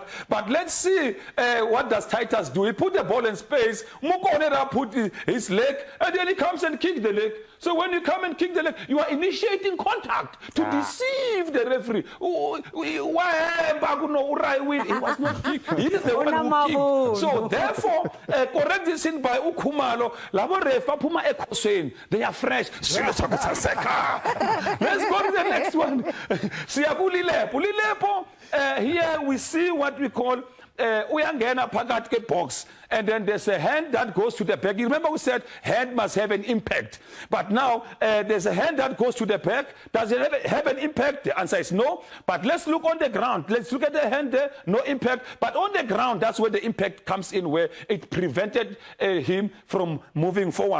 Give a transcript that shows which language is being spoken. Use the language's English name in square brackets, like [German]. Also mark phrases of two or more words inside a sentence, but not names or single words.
[English] But let's see what does Titus do. He put the ball in space, Mukonera put his leg, and then he comes and kicks the leg. So when you come and kick the leg, you are initiating contact to deceive the referee. He was not kicked. He is the one who kicked. So therefore, correct this in by Ukhumalo. [Zulu] Labo refa puma ekosweni. [English] They are fresh. Let's go to the next one. Pulilepo. Here we see what we call [Zulu] uyangena phakathi ke [English] box, and then there's a hand that goes to the back. You remember we said hand must have an impact, but now there's a hand that goes to the back. Does it have an impact? The answer is no. But let's look on the ground. Let's look at the hand there, no impact. But on the ground, that's where the impact comes in, where it prevented him from moving forward.